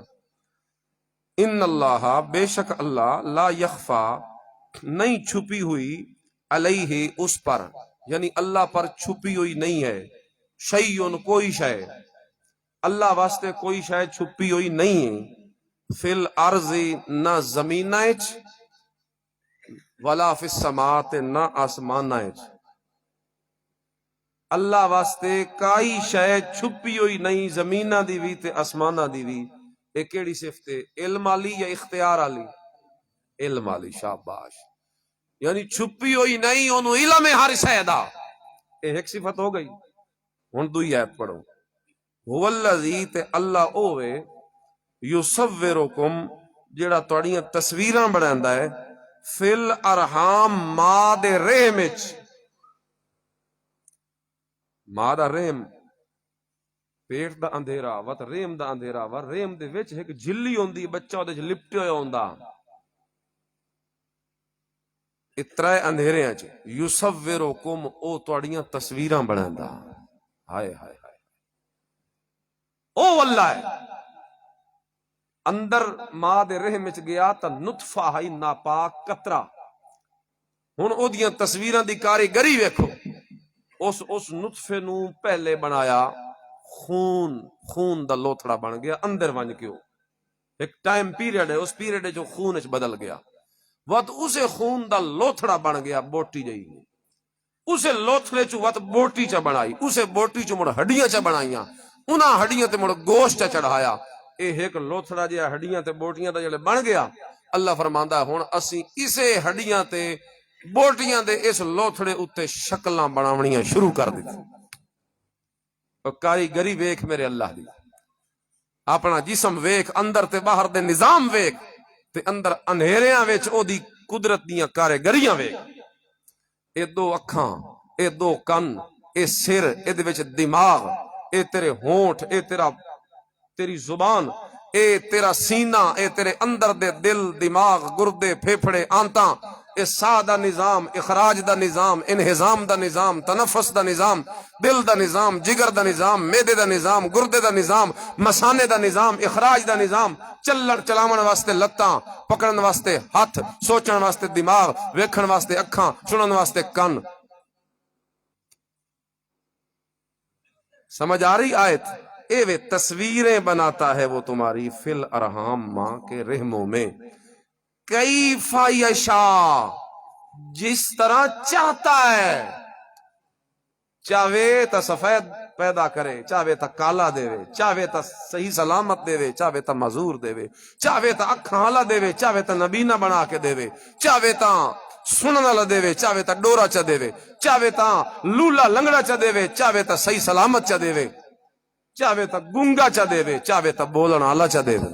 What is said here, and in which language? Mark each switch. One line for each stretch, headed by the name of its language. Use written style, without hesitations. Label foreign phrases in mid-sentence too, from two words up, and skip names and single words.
Arabic: ان اللہ
Urdu: بے شک اللہ
Arabic: لا یخفا
Urdu: نہیں چھپی ہوئی علیہ اس پر، یعنی
Punjabi: اللہ پر چھپی ہوئی نہیں ہے، شیء کوئی شے، اللہ واسطے کوئی شے چھپی ہوئی نہیں ہے،
Arabic: فی الارض
Punjabi: نہ زمین وچ،
Arabic: ولا فی السماء
Punjabi: نہ آسمان وچ، اللہ واسطے کائی شے چھپی ہوئی نہیں، زمیناں دی وی تے آسماناں دی وی۔ اے کیڑی صفت ہے؟ علم والی یا اختیار والی؟ علم والی، شاباش، یعنی چھپی ہوئی نہیں، اونوں علم ہے ہر شے دا، اے ایک صفت ہو گئی۔ ہن دوئی آیت پڑھو،
Arabic: هو الذی
Punjabi: تے اللہ اوے یصورکم جڑا تہاڈیاں تصویراں بناندا ہے،
Arabic: فی الارحام
Punjabi: ماں دے رحم وچ، ماں دا رحم پیٹ دا اندھیرا وت رحم دا اندھیرا وا، رحم دے وچ ایک جھلی ہوندی بچہ اودے وچ لپٹیا ہویا ہوندا، اترائے اندھیریاں چ یصورکم او تہاڈیاں تصویراں بناندا، ہائے ہائے ہائے، او اللہ ہے۔ اندر ماں دے رحم وچ گیا تا نطفہ ہے ناپاک قطرہ، ہن او دیاں تصویراں دی کاریگری ویکھو، اس نطفے نو پہلے بنایا خون دا لوتھڑا بن گیا اندر ون کے، ایک ٹائم پیریڈ ہے، اس پیریڈ جو خون وچ بدل گیا، وقت اسے خون دا لوتھڑا بن گیا بوٹی جئی، اسے لوتھڑے چ وقت بوٹی چ بنائی، اسے بوٹی چ مڑ ہڈیاں چ بنائیاں، انہاں ہڈیاں تے مڑ گوشت چڑھایا، اے ایک لوتھڑا جہا ہڈیاں تے بوٹیاں دا جڑے بن گیا۔ اللہ فرماندا ہن اسی اسے ہڈیاں تے بوٹیاں دے اس لوتھڑے اتے شکلاں بناونیاں شروع کر دتی۔ کاریگری ویکھ میرے اللہ دی، اپنا جسم ویکھ، اندر تے باہر دے نظام ویکھ، تے اندر اندھیریاں وچ او دی قدرت دیاں کاریگریاں ویکھ، اے 2 اکھاں، اے 2 کن، اے سر، اے دے وچ دماغ، اے تیرے ہونٹ، اے تیری زبان، اے تیرا سینہ، اے تیرے اندر دے دل، دماغ، گردے، پھیپھڑے، آنتاں، احساء دا نظام، اخراج دا نظام، انہضام دا نظام، تنفس دا نظام، دل دا نظام، جگر دا نظام، میدے دا نظام، گردے دا نظام، مسانے دا نظام، اخراج دا نظام، چلن چلاون واسطے لتاں، پکڑن واسطے ہاتھ، سوچن واسطے دماغ، ویکھن واسطے اکھاں، سنن واسطے کن. سمجھ آ رہی آیت؟
Urdu: اے وہ تصویریں بناتا ہے وہ تمہاری
Arabic: فی الارحام،
Urdu: ماں کے رحموں میں،
Arabic: کیف یشاء،
Urdu: جس طرح چاہتا ہے.
Punjabi: چاہے تا سفید پیدا کرے، چاہے تا کالا دے، چاہے تا صحیح سلامت دے، چاہے تا معذور دے، چاہے تا اکھاں والا دے، چاہے تا نبینا بنا کے دے، چاہے تا سنن والا دے، چاہے تا ڈورا چا دے، چاہے تا لولا لنگڑا چا دے، چاہے تا صحیح سلامت چا دے، چاہے تا گنگا چا دے، چاہے تا بولن والا چا دے.